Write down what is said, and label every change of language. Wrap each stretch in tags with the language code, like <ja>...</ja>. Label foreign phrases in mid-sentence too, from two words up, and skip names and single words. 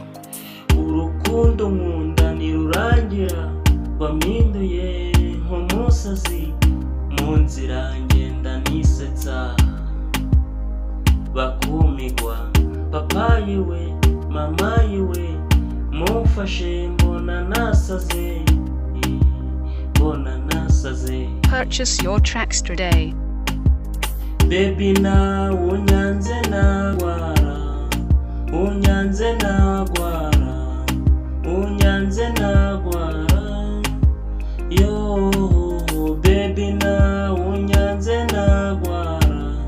<rw>urukundo nkunda nirurangira wampinduye nk'umusazi mu nzira ngenda nisetsa bakumigwa papa yiwe mama yiwe mufashe mbona nasaze.</rw> <en>Purchase your tracks today.</en> <rw>Baby na unyanze nagwara yo baby na unyanze nagwara</rw>